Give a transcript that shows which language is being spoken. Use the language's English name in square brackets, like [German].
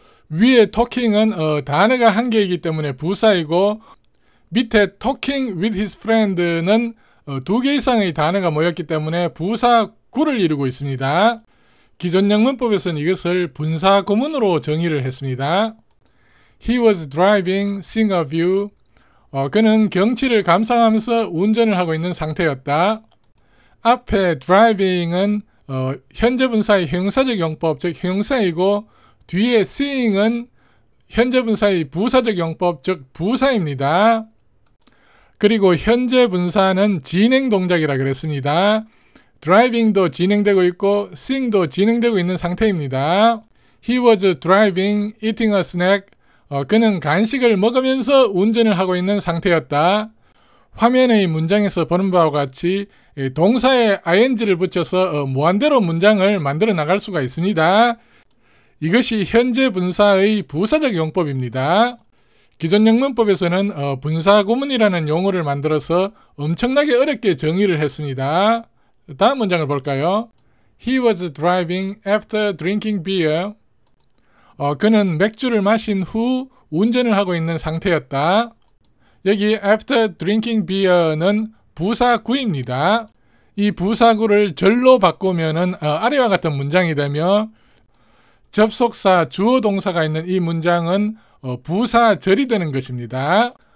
[Korean] 위에 talking은 단어가 한 개이기 때문에 부사이고 밑에 talking with his friend는 2개 이상의 단어가 모였기 때문에 부사구를 이루고 있습니다. 기존 영문법에서는 이것을 분사구문으로 정의를 했습니다. [English] He was driving, seeing a view. [Korean] 그는 경치를 감상하면서 운전을 하고 있는 상태였다. 앞에 driving은 현재 분사의 형용사적 용법, 즉 형용사이고, 뒤에 seeing은 현재 분사의 부사적 용법, 즉 부사입니다. 그리고 현재 분사는 진행 동작이라 그랬습니다. driving도 진행되고 있고 seeing도 진행되고 있는 상태입니다. [English] He was driving, eating a snack. [Korean] 그는 간식을 먹으면서 운전을 하고 있는 상태였다. 화면의 문장에서 보는 바와 같이 동사에 ing를 붙여서 무한대로 문장을 만들어 나갈 수가 있습니다. 이것이 현재 분사의 부사적 용법입니다. 기존 영문법에서는 분사구문이라는 용어를 만들어서 엄청나게 어렵게 정의를 했습니다. 다음 문장을 볼까요? [English] He was driving after drinking beer. [Korean] 그는 맥주를 마신 후 운전을 하고 있는 상태였다. 여기 after drinking beer는 부사구입니다. 이 부사구를 절로 바꾸면은 아래와 같은 문장이 되며 접속사 주어 동사가 있는 이 문장은 부사절이 되는 것입니다.